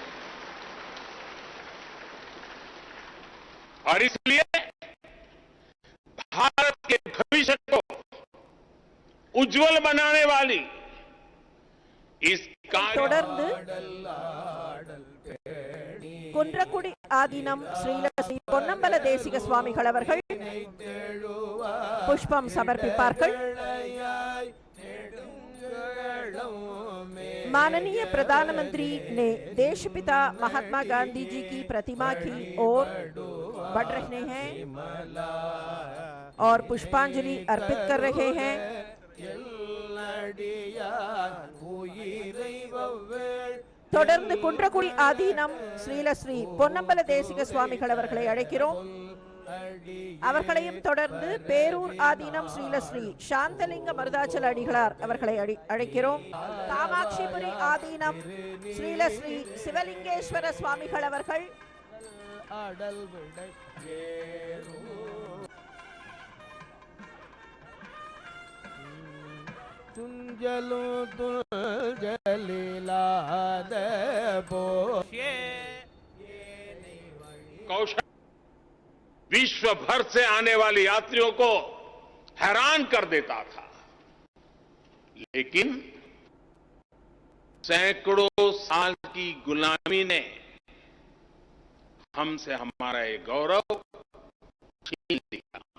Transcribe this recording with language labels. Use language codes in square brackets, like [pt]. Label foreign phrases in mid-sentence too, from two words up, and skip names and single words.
[hi] और इसलिए भविष्य को उज्जवल बनाने वाली इस कार्य [ta] தொடர்ந்து குன்றக்குடி ஆதீனம் ஸ்ரீல ஸ்ரீ பொன்னம்பல தேசிக சுவாமிகள் அவர்கள் புஷ்பம் சமர்ப்பிப்பார்கள். [hi] माननीय प्रधानमंत्री ने देशपिता महात्मा गांधी जी की प्रतिमा की ओर बढ़ रहे हैं और पुष्पांजलि अर्पित कर रहे हैं. [ta] தொடர்ந்து குன்றக்குடி ஆதீனம் ஸ்ரீல ஸ்ரீ பொன்னம்பல தேசிக சுவாமிகள் அவர்களை அழைக்கிறோம். அவர்களையும் தொடர்ந்து பேரூர் ஆதீனம் ஸ்ரீல ஸ்ரீ சாந்தலிங்க மருதாச்சல அடிகளார் அவர்களை அழைக்கிறோம். காமாட்சிபுரி ஆதீனம் ஸ்ரீல ஸ்ரீ சிவலிங்கேஸ்வர சுவாமிகள் அவர்கள், துஞ்சலு துஞ்சலிலாத [hi] कौशल विश्व भर से आने वाले यात्रियों को हैरान कर देता था, लेकिन सैकड़ों साल की गुलामी ने हमसे हमारा ये गौरव छीन लिया.